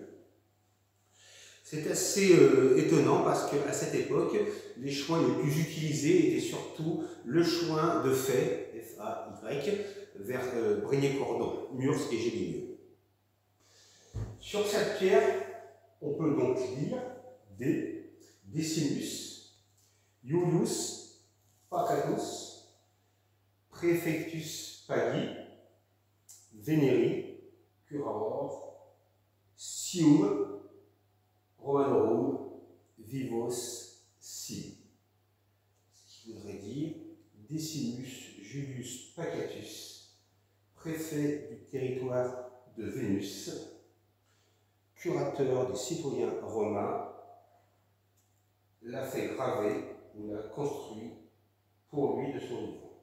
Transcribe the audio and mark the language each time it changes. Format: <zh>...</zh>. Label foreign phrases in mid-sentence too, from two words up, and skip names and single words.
<fr>C'est assez étonnant parce qu'à cette époque, les choins les plus utilisés étaient surtout le choin de Fay, F-A-Y, vers Brignais-Cordon, Murs et Géligneux. Sur cette pierre, on peut donc lire</fr> <la>Decimus, Iulius Pacatus, Praefectus Pagi, Veneri, Curator, Sium, Romanorum, Vivos, Si.</la> <fr>Ce qui voudrait dire Decimus Julius Pacatus, préfet du territoire de Vénus, curateur des citoyens romains, l'a fait graver ou l'a construit pour lui de son vivant.</fr>